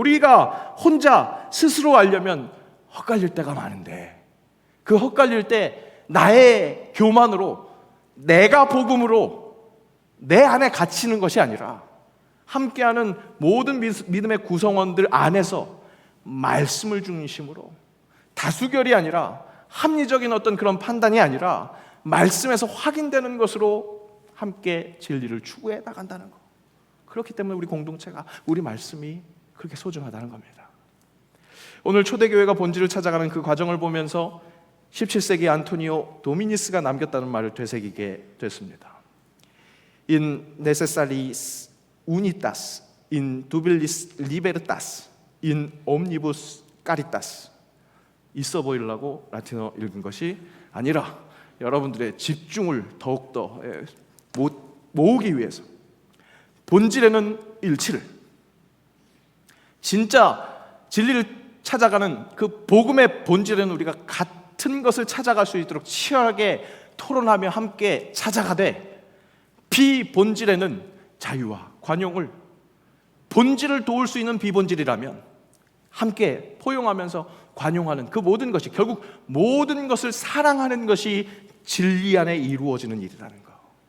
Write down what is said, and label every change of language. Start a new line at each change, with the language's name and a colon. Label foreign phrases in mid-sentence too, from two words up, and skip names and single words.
Korean: 우리가 혼자 스스로 알려면 헛갈릴 때가 많은데, 그 헛갈릴 때 나의 교만으로, 내가 복음으로 내 안에 갇히는 것이 아니라 함께하는 모든 믿음의 구성원들 안에서 말씀을 중심으로, 다수결이 아니라 합리적인 어떤 그런 판단이 아니라 말씀에서 확인되는 것으로 함께 진리를 추구해 나간다는 것. 그렇기 때문에 우리 공동체가, 우리 말씀이 그렇게 소중하다는 겁니다. 오늘 초대교회가 본질을 찾아가는 그 과정을 보면서 17세기 안토니오 도미니스가 남겼다는 말을 되새기게 됐습니다.
Latin: In necessaris unitas, in dubilis libertas, in omnibus caritas.
Korean: 있어 보이려고 라틴어 읽은 것이 아니라 여러분들의 집중을 더욱더 모으기 위해서 본질에는 일치를, 진짜 진리를 찾아가는 그 복음의 본질에는 우리가 같은 것을 찾아갈 수 있도록 치열하게 토론하며 함께 찾아가되, 비본질에는 자유와 관용을, 본질을 도울 수 있는 비본질이라면 함께 포용하면서 관용하는 그 모든 것이, 결국 모든 것을 사랑하는 것이 진리 안에 이루어지는 일이라는 것.